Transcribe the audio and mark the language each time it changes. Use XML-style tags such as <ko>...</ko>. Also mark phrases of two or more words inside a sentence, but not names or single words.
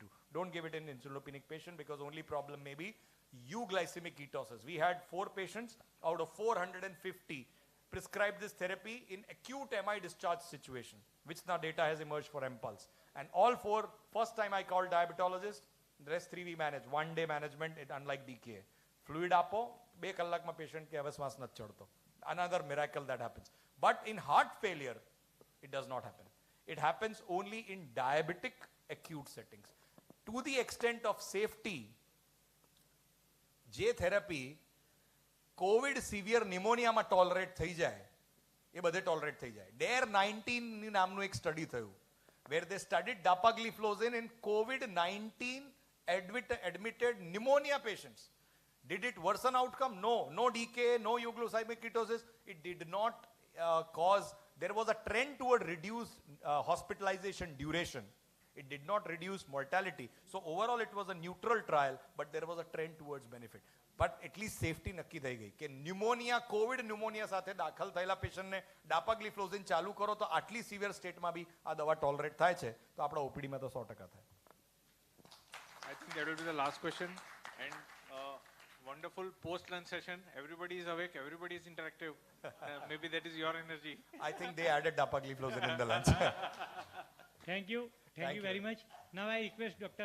<en>Don't give it in insulopenic patient because only problem may be euglycemic ketosis. We had 4 patients out of 450 prescribed this therapy in acute MI discharge situation, which now data has emerged for MPulse. And all 4, first time I called diabetologist, the rest 3 we manage. 1 day management, unlike DKA.</en> <gu>Fluid આપો 2 કલાકમાં patient કે હવે શ્વાસ નથી ચડતો.</gu> <en>Another miracle that happens. But in heart failure, it does not happen. It happens only in diabetic acute settings. To the extent of safety, જે therapy COVID severe pneumonia માં tolerate</en> <gu>થઈ જાય, એ બધે</gu> <en>tolerate</en> <gu>થઈ જાય.</gu> <en>DARE 19</en> <gu>નામનું એક</gu> <en>study થયું, where they studied dapagliflozin in COVID-19 admitted pneumonia patients. Did it worsen outcome? No. No decay, no euglycemic ketosis. It did not cause, there was a trend toward reduced hospitalization duration. It did not reduce mortality. So overall it was a neutral trial, but there was a trend towards benefit. But at least safety</en> <gu>નક્કી થઈ ગઈ કે</gu> <en>pneumonia COVID pneumonia</en> <gu>સાથે દાખલ થયેલા પેશન્ટને ડાપાગ્લિફ્લોઝિન ચાલુ કરો તો આટલી</gu> <en>severe state</en> <gu>બી આ દવા ટોલરેટ થાય છે તો આપણા ઓપીડીમાં તો 100% થાય.</gu> <en>I think that will be the last question and wonderful post-lunch session. Everybody is awake, everybody is interactive. Maybe that is your energy. I think they added dapagliflozin in the lunch. Thank you very much. Now I request Dr.</en>